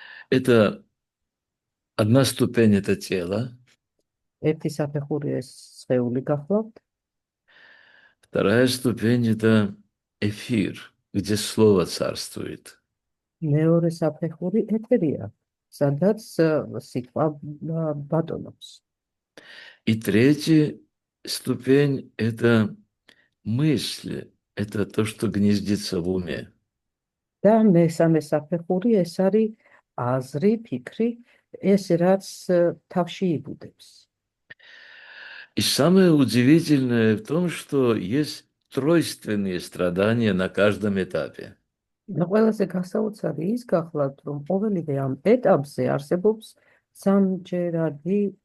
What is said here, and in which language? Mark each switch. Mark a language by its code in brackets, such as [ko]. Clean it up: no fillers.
[ru] Это одна ступень – это тело. [ka] ერთი საფეხური ეს სხეული გახლავთ. [ru] Вторая ступень – это эфир, где слово царствует. [ka] მეორე საფეხური ეთერია, სადაც სიტყვა ბატონობს. [ru] И третья ступень – это мысль, это то, что гнездится в уме. [ka] და მესამე საფეხური ეს არის აზრი, ფიქრი, ეს რაც თავში იბუდებს. [ru] И самое удивительное в том, что есть тройственные страдания на каждом этапе. [ka] და ყველაზე გასაოცარი ის გახლავთ, რომ ყოველივე ამ ეტაპზე არსებობს სამჯერადი